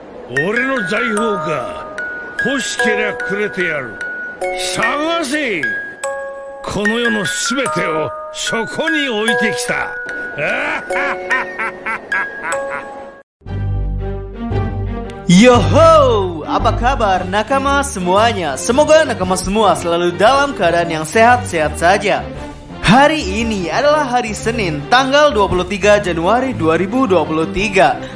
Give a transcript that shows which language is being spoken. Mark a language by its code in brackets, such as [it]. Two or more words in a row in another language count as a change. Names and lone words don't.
[ja] 俺の財宝か。欲しけりゃくれてやる。探せ。この世のすべてをそこに置いてきた。 [id] Yoho, apa kabar nakama semuanya? Semoga nakama semua selalu dalam keadaan yang sehat-sehat saja. Hari ini adalah hari Senin, tanggal 23 Januari 2023.